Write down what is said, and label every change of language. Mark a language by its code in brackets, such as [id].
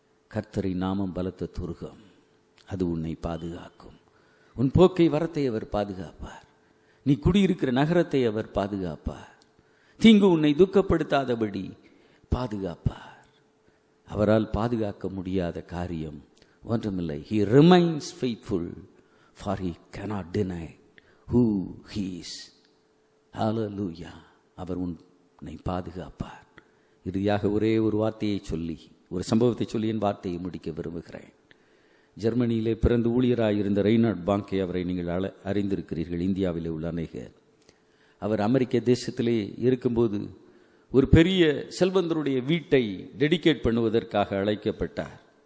[ta] கர்த்தரின் நாமம் பலத்த துருகம், அது உன்னை பாதுகாக்கும். உன் போக்கை வரத்தை அவர் பாதுகாப்பார். நீ குடியிருக்கிற நகரத்தை அவர் பாதுகாப்பார். தீங்கு உன்னை துக்கப்படுத்தாதபடி பாதுகாப்பார். அவரால் பாதுகாக்க முடியாத காரியம் ஒன்றுமில்லை. [en] He remains faithful, for he cannot deny who he is. [ta] Hallelujah. அவர் உன்னை பாதுகாப்பார். இறுதியாக ஒரே ஒரு வார்த்தையை சொல்லி, ஒரு சம்பவத்தை சொல்லி என் வார்த்தையை முடிக்க விரும்புகிறேன். ஜெர்மனியிலே பிறந்து ஊழியராக இருந்த ரெய்னார்ட் பாங்கே, அவரை நீங்கள் அறிந்திருக்கிறீர்கள். இந்தியாவிலே உள்ள அநேகர். அவர் அமெரிக்க தேசத்திலே இருக்கும்போது ஒரு பெரிய செல்வந்தருடைய வீட்டை டெடிகேட் பண்ணுவதற்காக அழைக்கப்பட்டார்.